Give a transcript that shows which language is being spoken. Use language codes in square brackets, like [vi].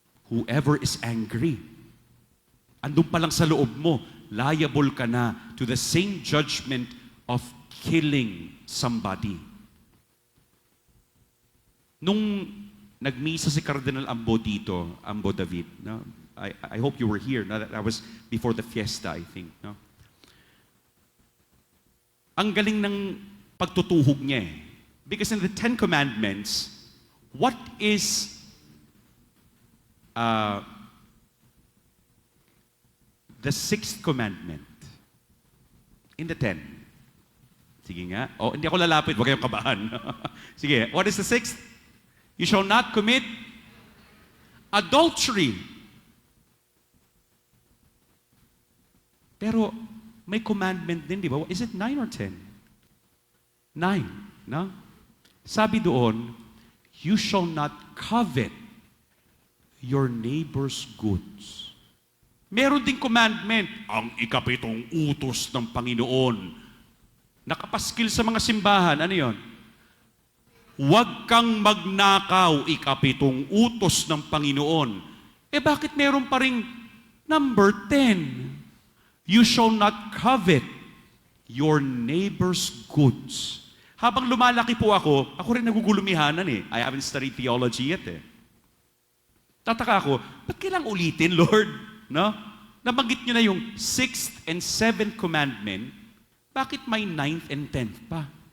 [en] Whoever is angry. [tl] Andun pa lang sa loob mo, [en] liable ka na to the same judgment of killing somebody. [tl] Nung nagmisa si Cardinal Ambo dito, Ambo David, no? [en] I hope you were here. No? That was before the fiesta, I think. No? [tl] Ang galing ng pagtutuhog niya eh. [en] Because in the Ten Commandments, what is the sixth commandment? In the 10. [tl] Sige nga. Oh, hindi ako lalapit. Huwag kayong kabahan. [en] Sige. What is the sixth? You shall not commit adultery. [tl] Pero may commandment din, di ba? [en] Is it 9 or 10? 9. No? [tl] Sabi doon, [en] you shall not covet your neighbor's goods. [tl] Meron ding commandment, ang ikapitong utos ng Panginoon. Nakapaskil sa mga simbahan. Ano yon? Huwag kang magnakaw, ikapitong utos ng Panginoon. Bakit meron pa ring number 10? [en] You shall not covet your neighbor's goods. [tl] Habang lumalaki po ako rin nagugulumihanan eh. [en] I haven't studied theology yet [tl] eh. Tataka ako, ba't kailang ulitin, Lord? No? Nabanggit nyo na yung 6th and 7th commandment, bakit may 9th and 10th pa?